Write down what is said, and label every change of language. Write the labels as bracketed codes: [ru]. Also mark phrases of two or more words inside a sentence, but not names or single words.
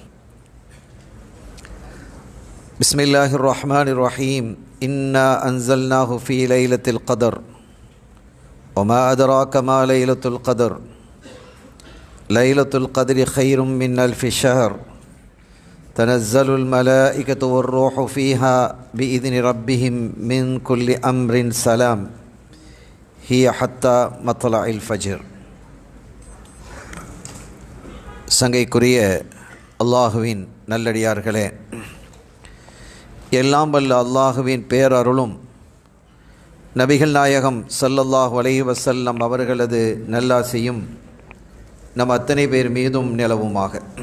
[ar] بسم الله الرحمن الرحيم، إنا أنزلناه في ليلة القدر، وما أدراك ما ليلة القدر، ليلة القدر خير من ألف شهر، تنزل الملائكة والروح فيها بإذن ربهم من كل أمر سلام هي حتى مطلع الفجر. [ta] சங்கைக்குரிய அல்லாஹுவின் நல்லடியார்களே, எல்லாம் வல்ல அல்லாஹுவின் பேரருளும் நபிகள் நாயகம் [ar] صلى الله عليه وسلم [ta] அவர்களது நல்லாசியும் நம் அத்தனை பேர் மீதும் நிலவுமாக.